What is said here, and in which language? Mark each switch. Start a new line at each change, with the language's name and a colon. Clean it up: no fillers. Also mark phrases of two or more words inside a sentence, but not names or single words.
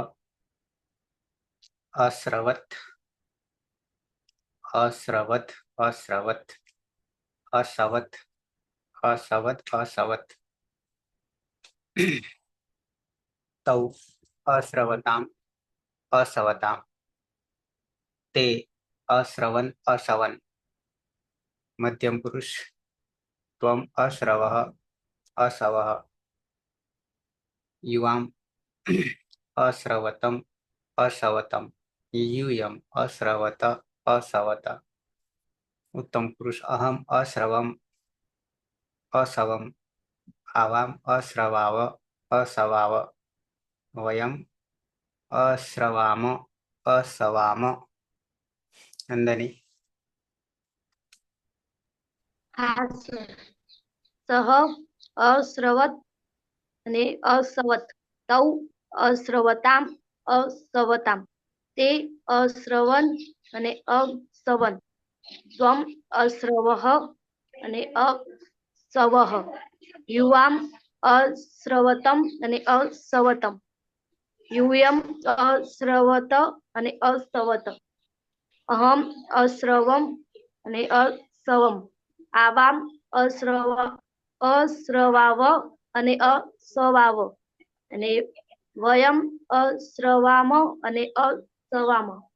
Sanskrit: અશ્રવત અશ્રવત અશ્રવત અસવત અસવત અસવત તૌ અશ્રવતામ અસવતામ તે અશ્રવન અસવન. મધ્યમ પુરુષ ત્વમ અશ્રવઃ અસવઃ યુવામ અશ્રવતમ અસવતમ यूयम अश्रवत असवत. उत्तम पुरुष अहम अश्रवम असवम आवाम अश्रवाव असवाव वयम अश्रवाम असवाम. नंदनी
Gujarati: હા સર.
Sanskrit: સહ અશ્રવત અને અસવત તૌ અશ્રવતામ અસવતામ તે અશ્રવન અને અસવન ત્વમ અશ્રવઃ અને અસવઃ યુવામ અશ્રવતમ અને અસવતમ યુયમ અશ્રવત અને અસવત અહમ અશ્રવમ અને અસવમ આવામ અશ્રવાવ અને અસવાવ અને વયમ અશ્રવામ અને અસવામ.